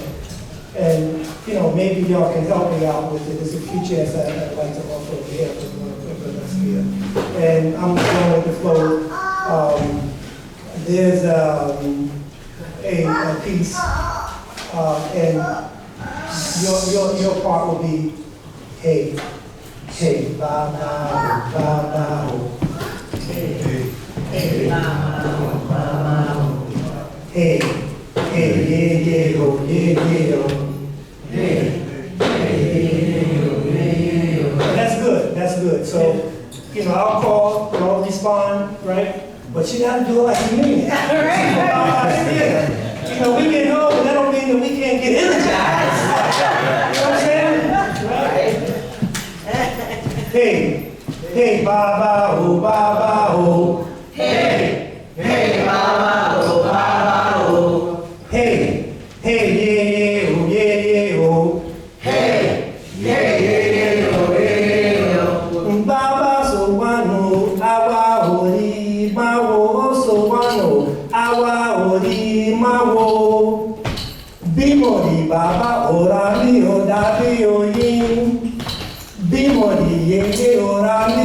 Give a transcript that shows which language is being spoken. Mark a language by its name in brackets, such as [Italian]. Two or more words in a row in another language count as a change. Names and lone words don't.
[English] And, maybe y'all can help me out with it. There's a few chants I'd like to offer over here for Brother Askia. And I'm going with the flow. There's a piece, and your part will be, hey, hey, ba, ba, ba, ba, hey, hey, ba, ba, ba, hey, hey, yeah, yeah, oh, yeah, yeah, oh, hey, hey, yeah, oh, yeah, yeah, oh. That's good. So, I'll call, y'all respond, right? But you gotta do it like you mean it. We get home, but that don't mean that we can't get energized. You know what I'm saying? Right? Hey, hey, ba ba oh, ba ba oh. Hey, hey, ba ba oh, ba ba oh. Hey, hey, yeah, yeah, oh, yeah, yeah, oh. Hey, yeah, yeah, yeah, oh, yeah, yeah, oh. [Yoruba] Ba ba so wano, awa ori. Mawo so wano awa ori mawo bimori baba orami odabi oyin bimori yeye orami